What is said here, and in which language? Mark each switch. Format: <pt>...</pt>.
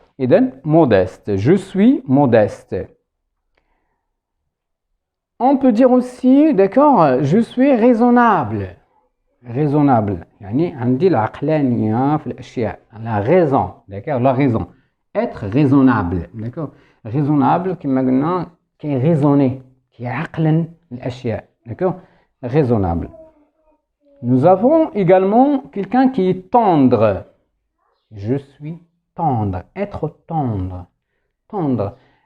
<fr>Et donc, modeste, je suis modeste. On peut dire aussi, d'accord, je suis raisonnable. Raisonnable,</fr> <ar>يعني عندي العقلانية في الأشياء,</ar> <fr>la raison, d'accord, la raison. Être raisonnable, d'accord?</fr> <ar>Raisonnable كما قلنا كي raisonner, كي عقلا الأشياء, d'accord?</ar> <fr>Raisonnable. Nous avons également quelqu'un qui est tendre. Je suis tendre, être tendre. Tendre.</fr>